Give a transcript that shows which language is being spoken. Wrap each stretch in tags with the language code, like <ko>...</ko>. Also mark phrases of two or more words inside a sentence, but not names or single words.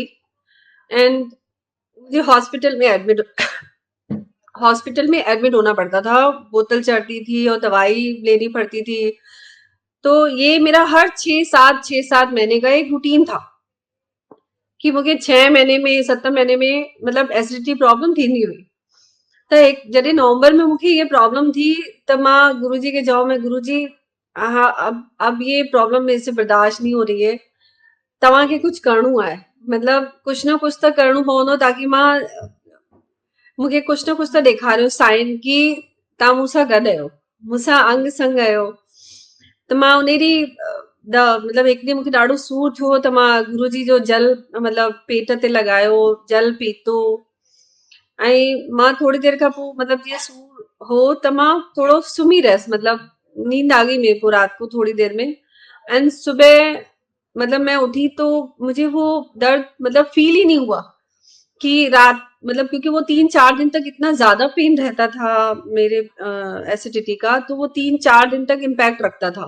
<hi>एंड मुझे हॉस्पिटल में एडमिट होना पड़ता था, बोतल चढ़ती थी और दवाई लेनी पड़ती थी। तो ये मेरा हर 6-7 महीने का एक रूटीन था कि</hi> <sd>मूंखे 6 महीने में 7 महीने में मतलब</sd> <en>acidity problem</en> <sd>थींदी हुई। त जॾहिं नवंबर में मूंखे ये प्रॉब्लम थी त मां गुरुजी खे चयो</sd> <hi>मैं गुरुजी हाँ अब ये प्रॉब्लम मेरे से बर्दाश्त नहीं हो रही है,</hi> <sd>तव्हांखे कुछ करणो आहे, मतलब कुछ न कुछ त करणो पवंदो ताकि मां मूंखे कुछ न कुछ त ॾेखारियो साइन कि तव्हां मूंसां गॾु आहियो, मूंसां अंग संग आहियो। त मां उन ॾींहुं मतलब हिकु ॾींहुं मूंखे ॾाढो सूर थियो त मां गुरुजी जो जल मतलब पेट ते लॻायो, जल पीतो ऐं मां थोड़ी देर खां पोइ मतलब जीअं सूर हो त मां थोड़ो सुम्ही रहियसि,</sd> <hi>मतलब नींद आ गई मेरे को रात को थोड़ी देर में एंड सुबह मतलब मैं उठी तो मुझे वो दर्द मतलब फील ही नहीं हुआ कि रात मतलब, क्योंकि वो 3-4 दिन तक इतना ज़्यादा पेन रहता था मेरे एसिडिटी का, तो वो 3-4 दिन तक इम्पैक्ट रखता था।</hi>